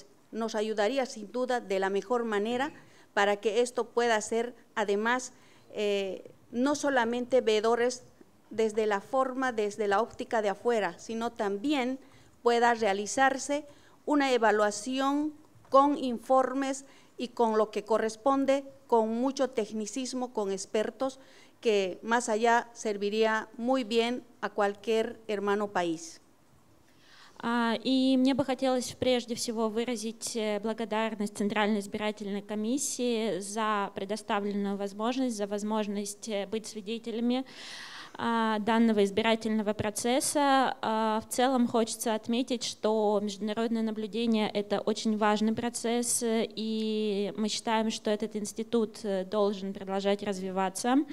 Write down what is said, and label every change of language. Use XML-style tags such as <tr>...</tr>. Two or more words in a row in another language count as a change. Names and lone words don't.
<es>nos ayudaría sin duda de la mejor manera para que esto pueda ser además no solamente veedores desde la forma, desde la óptica de afuera, sino también pueda realizarse una evaluación con informes y con lo que corresponde, con mucho tecnicismo, con expertos, que más allá serviría muy bien a cualquier hermano país.</es> <ru>И мне бы хотелось прежде всего выразить благодарность Центральной избирательной комиссии за предоставленную возможность, за возможность быть свидетелями данного избирательного процесса. В целом хочется отметить, что международное наблюдение – это очень важный процесс, и мы считаем, что этот институт должен продолжать развиваться.</ru>